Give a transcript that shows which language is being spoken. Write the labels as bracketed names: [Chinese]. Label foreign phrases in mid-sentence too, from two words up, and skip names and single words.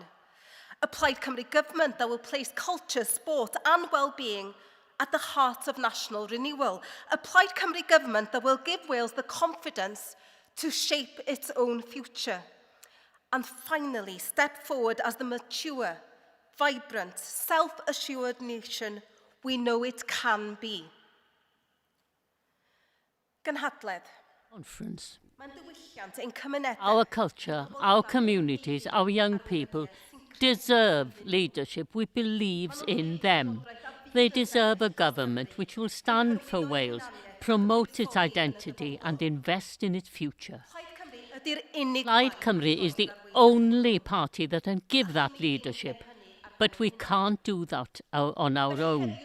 [English] A Plaid Cymru government that will place culture, sport and well-being at the heart of national renewal. A Plaid Cymru government that will give Wales the confidence to shape its own future. And finally, step forward as the mature, vibrant, self-assured nation we know it can be. [Welsh] Gynhadledd. [English] Conference. [Welsh] Mae'n diwylliant ein cymunedau. [English] Our culture, our communities, our young people deserve leadership which believes in them. They deserve a government which will stand for Wales, promote its identity and invest in its future. Plaid Cymru is the only party that can give that leadership, but we can't do that on our own.